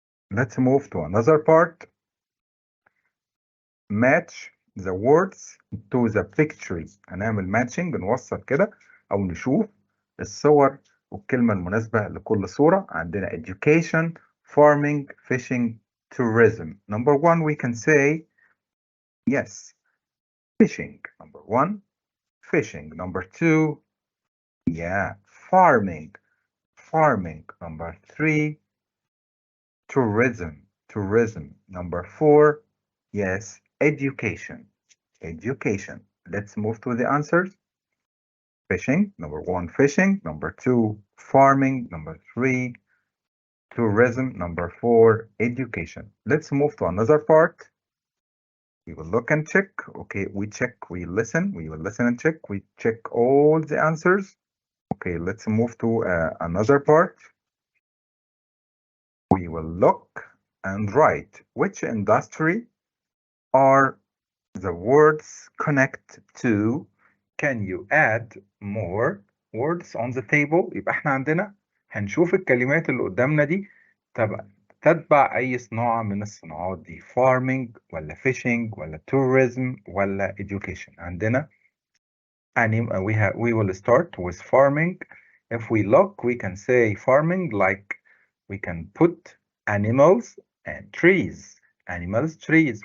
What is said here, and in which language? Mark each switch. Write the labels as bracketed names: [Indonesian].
[English] Let's move to another part. Match the words to the pictures. [Arabic] هنعمل matching, نوصل كده أو نشوف الصور والكلمة المناسبة لكل صورة. [English] عندنا education, farming, fishing, tourism. Number 1, we can say, yes, fishing. Number 1, fishing. Number 2, yeah, farming. Number 3, tourism. Number 4, yes, education. Education. Let's move to the answers. Fishing, number 1, fishing. Number 2, farming. Number 3, tourism. Number 4, education. Let's move to another part. We will look and check. Okay, we check, we listen. We will listen and check. We check all the answers. Okay, let's move to another part. We will look and write which industry are the words connect to. Can you add more words on the table؟ [Arabic] يبقى احنا عندنا هنشوف الكلمات اللي قدامنا دي تتبع أي صناعة من الصناعات دي. [English] farming ولا fishing ولا tourism ولا education. عندنا we will start with farming. If we look, we can say farming like we can put animals and trees. Animals, trees.